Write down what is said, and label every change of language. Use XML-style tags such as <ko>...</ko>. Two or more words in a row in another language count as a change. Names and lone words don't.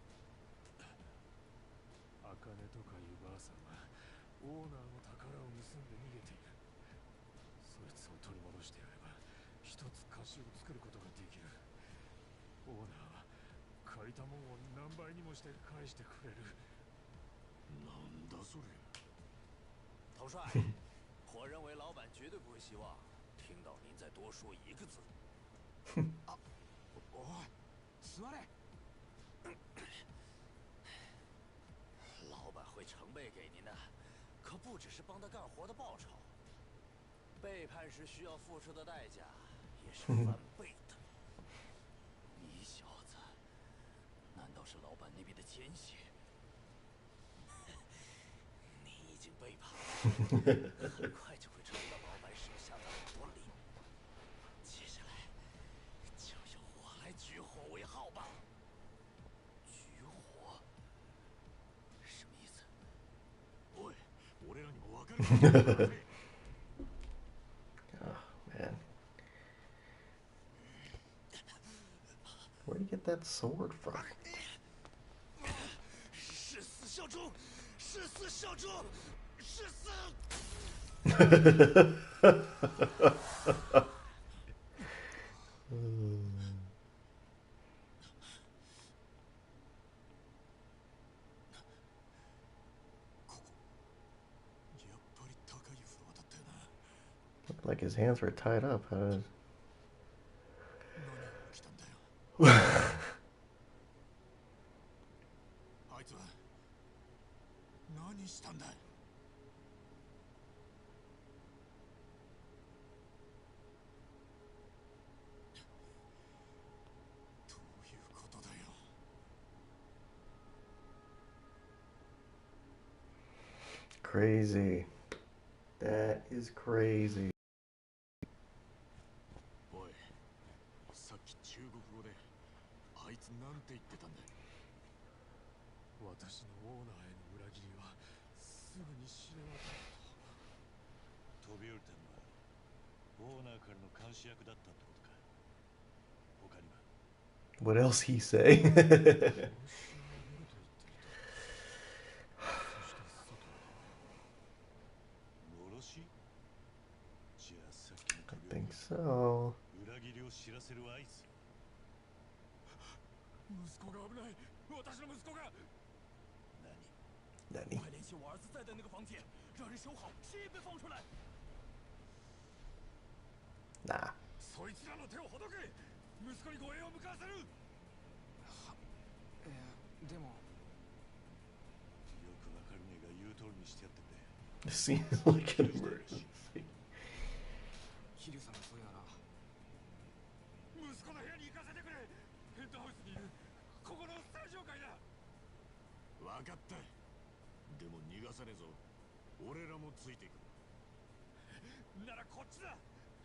<ja>アカネとかいうばあさんはオーナーの宝を盗んで逃げている。そいつを取り戻してやれば一つ菓子を作ることができる。オーナーは借りたもんを何倍にもして返してくれる。なんだそれ。</ja> <zh>头帅，我认为老板绝对不会希望听到您再多说一个字。</zh> <ja>あ、おい、座れ。</ja> <zh>老板会成倍给您的，可不只是帮他干活的报酬，背叛时需要付出的代价也是翻倍的。你小子，难道是老板那边的奸细？你已经背叛了，很快就会尝到老板手下的狠活力。接下来就由我来举火为号吧。举火？什么意思？</zh> <ja>おい、俺らにも分かる。</ja> <en>Oh, man. Where do you get that sword from?</en> <zh>誓死效忠，誓死效忠，誓死！</zh> <ja>やっぱり高いフロアだったよな。</ja> <en>Looked like his hands were tied up. How does...</en> <ja>何が起きたんだよ。あいつは何したんだ。どういうことだよ。</ja> <en>Crazy. That is crazy.</en> <ja>おい、さっき中国語であいつなんて言ってたんだ。私のオーナーへの裏切りはすぐに知れ渡ると。飛び降りたのはオーナーからの監視役だったってことか。他には</ja> <en>What else he say?</en> <ja>殺しをあげると言っていた。そして外へ。殺し？じゃあさっきの</ja> <en>I</en> <ja>飛び降り</ja> <en>think so.</en> <ja>裏切りを知らせる合図。息子が危ない。私の息子が。 Nani?</ja> <zh>快联系我儿子在的那个房间，让人守好，谁也别放出来。</zh> <en>Nah.</en> <ja>そいつらの手をほどけ。息子に護衛を向かわせる。でもよくわかるねえが言う通りにしてやってくれ。</ja> <en>This seems like an emergency.</en> <ja>桐生さんがそうやら息子の部屋に行かせてくれ。ペントハウスにいるここの最上階だ。分かった。でも逃がさねえぞ。俺らもついていく。ならこっちだ。早く。</ja>